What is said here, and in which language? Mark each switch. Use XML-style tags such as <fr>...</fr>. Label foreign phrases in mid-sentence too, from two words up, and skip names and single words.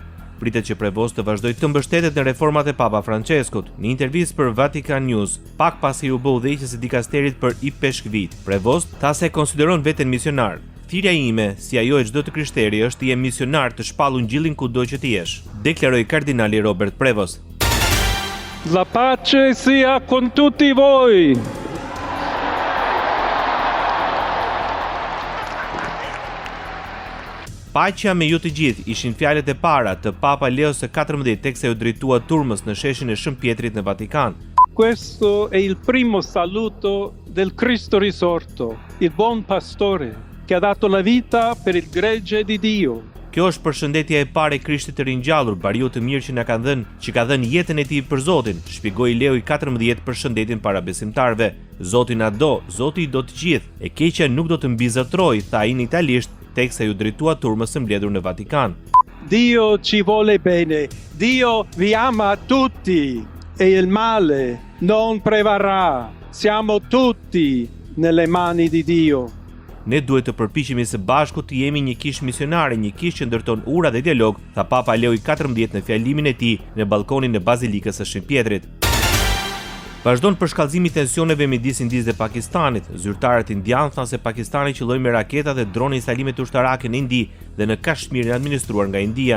<sq>Pritet që Prevost të vazhdojë të mbështetet në reformat e Papa Franceskut. Në intervistë për Vatican News, pak pasi u bë udhëheqës së dikasterit për i peshkvit, Prevost tha se konsideron veten misionar. Thirrja ime, si ajo e çdo të krishteri, është të jem misionar të shpallur ngjillin kudo që të jesh, deklaroi kardinali Robert Prevost.</sq> <it>La pace sia con tutti voi.</it> <sq>Paqja me ju të gjithë ishin fjalët e para të Papa Leo XIV teksa u drejtua turmës në sheshin e Shëmpjetrit në Vatikan.</sq> <it>Questo è il primo saluto del Cristo risorto, il buon pastore, che ha dato la vita per il gregge di Dio.</it> <sq>Kjo është përshëndetja e parë e Krishtit të ringjallur, bariu të mirë që ka dhënë jetën e tij për Zotin, shpjegoi Leo XIV përshëndetjen para besimtarëve. Zoti na do, Zoti i do të gjithë, e keqja nuk do të mbizotrojë, tha ai në italisht, teksa ju drejtua turmës së mbledhur në Vatikan.</sq> <it>Dio ci vuole bene, Dio vi ama tutti e il male non prevarrà. Siamo tutti nelle mani di Dio.</it> <sq>Ne duhet të përpiqemi së bashku të jemi një kishë misionare, një kishë që ndërton ura dhe dialog, tha Papa Leo XIV në fjalimin e tij në balkonin e Bazilikës së Shëmpjetrit. Vazhdon përshkallëzimi i tensioneve midis Indisë dhe Pakistanit. Zyrtarët indianë thanë se Pakistani qëlloi me raketa dhe drone instalime ushtarake në Indi dhe në Kashmirin administruar nga India.</sq>